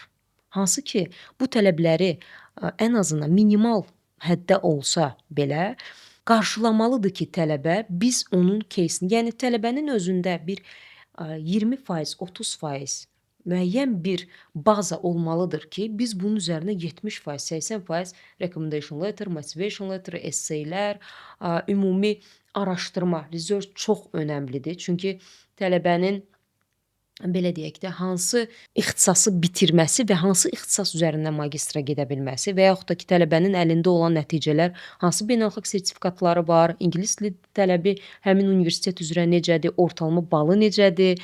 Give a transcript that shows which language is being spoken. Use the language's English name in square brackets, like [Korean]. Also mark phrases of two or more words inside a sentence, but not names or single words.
[Azerbaijani] Hansı ki, bu tələbləri ən azından minimal həddə olsa belə qarşılamalıdır ki, tələbə biz onun кейsini, yəni tələbənin özündə bir 20%, 30% müəyyən bir baza olmalıdır ki, biz bunun üzərinə 70%, 80% [English] recommendation letter, motivation letter, [Azerbaijani] essaylər, ümumi araşdırma, research çox önəmlidir. Çünki tələbənin belə deyək də, hansı ixtisası bitirməsi və hansı ixtisas üzərindən magistra gedə bilməsi və yaxud da ki, tələbənin əlində olan nəticələr, hansı beynəlxalq sertifikatları var, ingilis dili tələbi həmin universitet üzrə necədir, ortalama balı necədir?